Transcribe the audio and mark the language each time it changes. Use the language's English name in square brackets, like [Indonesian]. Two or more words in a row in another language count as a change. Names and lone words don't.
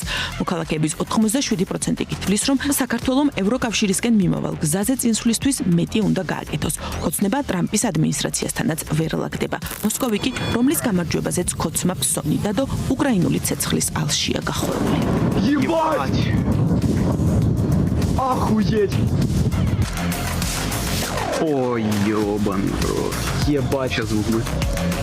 [Georgian] მოქალაქეების 87% კი თვლის, რომ საქართველომ ევროკავშირისკენ მიმავალ გზაზე წინსვლისთვის მეტი უნდა გააკეთოს. ხოცნება ტრამპის ადმინისტრაციასთანაც ვერ ლაგდება. მოსკოვი კი, რომლის გამარჯვებაზეც ქოცმა ფსონი დადო, უკრაინული ცეცხლის ალშია გახურული. [Russian] Ебать! Охуеть! Ой, ёбаный рот. Ебать, сейчас звук будет.